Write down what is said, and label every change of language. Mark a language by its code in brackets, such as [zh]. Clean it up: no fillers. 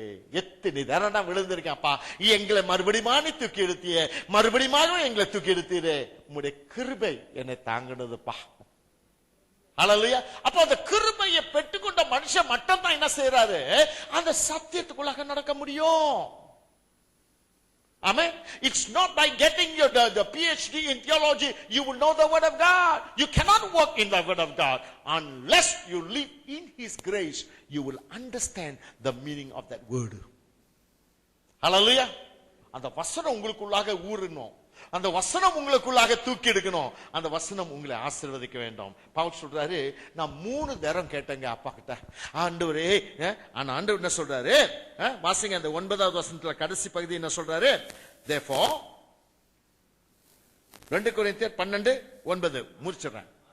[ta] எத்தனை தரம் விழுந்திருக்கப்பா, எங்களை மறுபடியும் தூக்கி எடுத்திய, மறுபடியும் எங்களை தூக்கி எடுத்தீரே. உங்களுடைய கிருபை என்னை தாங்கினதுப்பா. அல்லேலூயா. அப்ப அந்த கிருபையை பெற்றுக்கொண்ட மனுஷன் மட்டும் தான் என்ன செய்யறாரு? அந்த சத்தியத்துக்குள்ளாக நடக்க முடியும். [en] Amen. It's not by getting your the PhD in theology you will know the word of God. You cannot walk in the word of God unless you live in his grace. You will understand the meaning of that word. Hallelujah. [ta] அந்த வசனம் உங்களுக்குள்ளாக ஊறணும். அந்த வசனம் உங்களுக்குள்ளாக தூக்கி எடுக்கணும். அந்த வசனம் உங்களை ஆசீர்வதிக்க வேண்டும். பவுல் சொல்றாரு, நான் 3 தரம் கேட்டேங்க அப்பா கிட்ட, ஆண்டவரே. ஆனா ஆண்டவர் என்ன சொல்றாரு? வாசிங்க அந்த 9வது வசனத்துல கடைசி பகுதி என்ன சொல்றாரு? Therefore 2 கொரிந்தியர் 12:9 முடிச்சிடுறேன்.